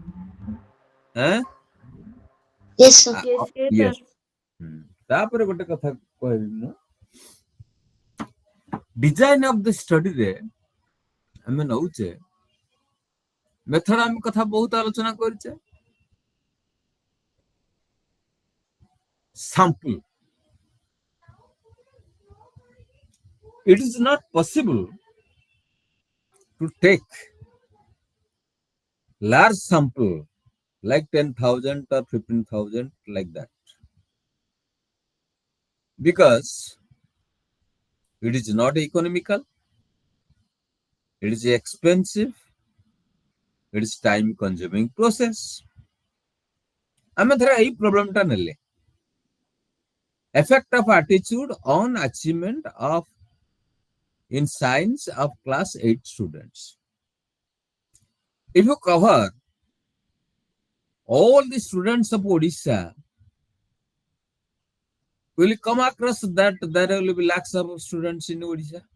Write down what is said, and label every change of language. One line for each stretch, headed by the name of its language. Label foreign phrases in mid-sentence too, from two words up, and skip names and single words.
English: Yes, sir.
Odia: ୟେସ୍ ତାପରେ ଗୋଟେ କଥା କହିବି ମୁଁ
English: design of the study
Odia: ଆମେ ନଉଛେ ମେଥଡ ଆମେ କଥା ବହୁତ ଆଲୋଚନା କରିଛେ
English: sample it is not possible to take large sample like 10,000 or 15,000 like that because it is not economical it is expensive it is time consuming process
Odia: ଆମେ ଧର ଏଇ ପ୍ରୋବ୍ଲେମଟା ନେଲେ
English: effect of attitude on achievement of in science of class 8 students if you cover all the students of Odisha will come across that there will be lakhs of students in Odisha